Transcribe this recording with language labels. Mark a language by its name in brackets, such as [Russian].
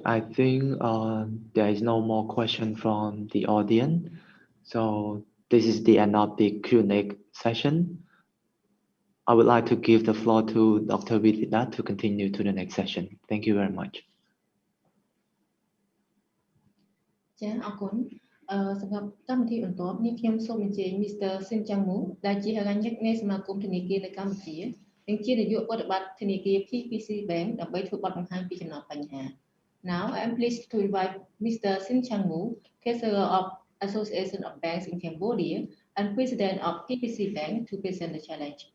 [English] I think there is no more question from the audience. So this is the end of the Q&A session. I would like to give the floor to Dr. Vidita to continue to the next session. Thank you very much. [Khmer] ចាអរគុណសម្រាប់កម្មវិធីបន្ទាប់នេះខ្ញុំសូមអញ្ជើញ Mr. Sin Chang Mu ដែលជាហេរញ្ញិកនៃសមាគមធនាគារនៅកម្ពុជានិងជានាយកប្រតិបត្តិធនាគារ PPC Bank ដើម្បីធ្វើបទបង្ហាញពីចំណុចបញ្ហា [English] Now I am pleased to invite Mr. Sin Chang Mu, Treasurer of Association of Banks in Cambodia and President of PPC Bank to present the challenge.